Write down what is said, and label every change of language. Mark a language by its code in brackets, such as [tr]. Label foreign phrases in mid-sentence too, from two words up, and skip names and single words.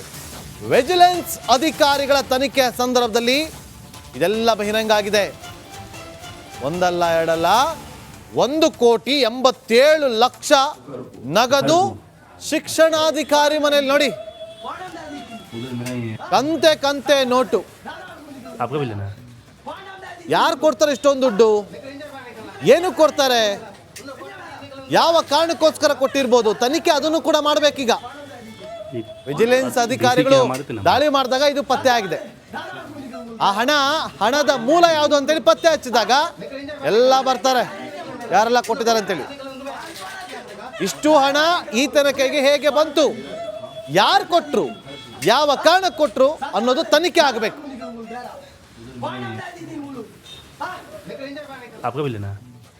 [kn] ವಿಜಿಲೆನ್ಸ್ ಅಧಿಕಾರಿಗಳ ತನಿಖೆ ಸಂದರ್ಭದಲ್ಲಿ ಇದೆಲ್ಲ ಬಹಿರಂಗ ಆಗಿದೆ. ಒಂದಲ್ಲ ಎರಡಲ್ಲ 1,87,00,000 ನಗದು ಶಿಕ್ಷಣಾಧಿಕಾರಿ ಮನೆಯಲ್ಲಿ ನೋಡಿ, ಕಂತೆ ಕಂತೆ ನೋಟು. [hi] आपका भी लेना है? [kn] ಯಾರು ಕೊಡ್ತಾರೆ ಇಷ್ಟೊಂದು ದುಡ್ಡು, ಏನು ಕೊಡ್ತಾರೆ, ಯಾವ ಕಾರಣಕ್ಕೋಸ್ಕರ ಕೊಟ್ಟಿರ್ಬೋದು, ತನಿಖೆ ಅದನ್ನು ಕೂಡ ಮಾಡಬೇಕೀಗ. ವಿಜಿಲೆನ್ಸ್ ಅಧಿಕಾರಿಗಳು ದಾಳಿ ಮಾಡಿದಾಗ ಇದು ಪತ್ತೆ ಆಗಿದೆ. ಆ ಹಣದ ಮೂಲ ಯಾವುದು ಅಂತೇಳಿ ಪತ್ತೆ ಹಚ್ಚಿದಾಗ ಎಲ್ಲ ಬರ್ತಾರೆ ಯಾರೆಲ್ಲ ಕೊಟ್ಟಿದ್ದಾರೆ ಅಂತೇಳಿ. ಇಷ್ಟು ಹಣ ಈತನ ಕೈಗೆ ಹೇಗೆ ಬಂತು, ಯಾರು ಕೊಟ್ಟರು, ಯಾವ ಕಾರಣಕ್ಕೆ ಕೊಟ್ಟರು ಅನ್ನೋದು ತನಿಖೆ ಆಗಬೇಕು. [hi] आपका भी लेना है?